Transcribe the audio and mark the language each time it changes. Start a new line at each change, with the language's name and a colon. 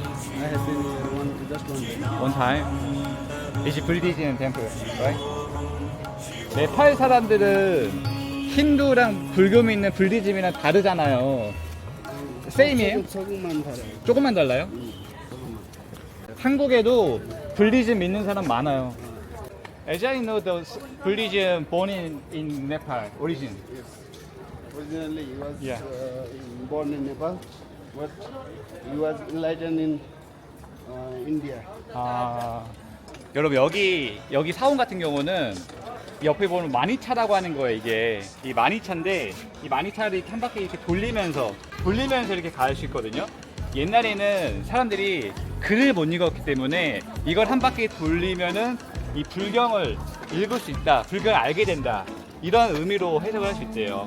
English: I have been here just one day. One time. Is it Buddhism temple, right?
Korean: 네팔 사람들은 힌두랑 불교 믿는 불디즘이랑 다르잖아요. 세임이에요? 조금만 달아요. 조금만 달라요? 조금만. 한국에도 불디즘 믿는 사람 많아요.
English: As I know, the Buddhism born in Nepal origin. Yes. Originally, he was Yeah. born in Nepal, but he was enlightened in India.
Korean: 아, 여러분 여기 사원 같은 경우는 옆에 보면 마니차라고 하는 거예요. 이게 이 마니차인데 이 마니차를 이렇게 한 바퀴 이렇게 돌리면서 이렇게 갈 수 있거든요. 옛날에는 사람들이 글을 못 읽었기 때문에 이걸 한 바퀴 돌리면은 이 불경을 읽을 수 있다, 불경을 알게 된다 이런 의미로 해석을 할 수 있대요.